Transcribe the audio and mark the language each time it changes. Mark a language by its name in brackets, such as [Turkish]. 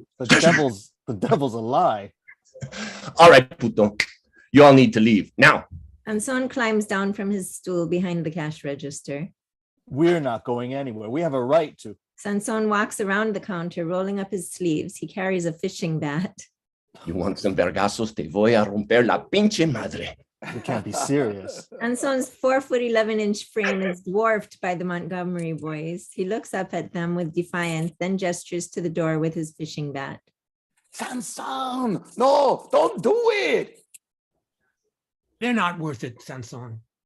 [English] The devil's a lie. All right, puto. You all need to leave now. Sanson climbs down from his stool behind the cash register. We're not going anywhere. We have a right to. Sanson walks around the counter, rolling up his sleeves. He carries a fishing bat. You want some vergazos? [Spanish] Te voy a romper la pinche madre. [English] You can't be serious. Sanson's 4'11" frame is dwarfed by the Montgomery boys. He looks up at them with defiance, then gestures to the door with his fishing bat. Sanson, no, don't do it. They're not worth it, Sanson.